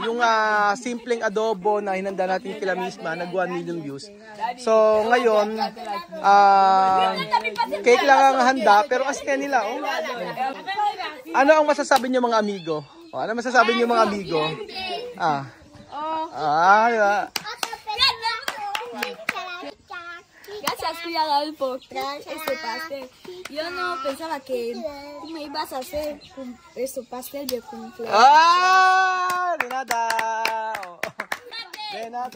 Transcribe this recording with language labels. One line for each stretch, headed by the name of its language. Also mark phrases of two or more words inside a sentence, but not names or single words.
Filipino: Yung simpleng adobo na hinanda natin kila Misma, nag 1 million views. So, ngayon cake lang ang handa, pero kasi nila, oh. Ano ang masasabi niyo mga amigo? Oh, ano masasabi niyo mga amigo? Diba?
Spanish: Gracias, cuidador, por este pastel. Yo no pensaba que tú me ibas a hacer este pastel de cumpleaños. De nada. De nada.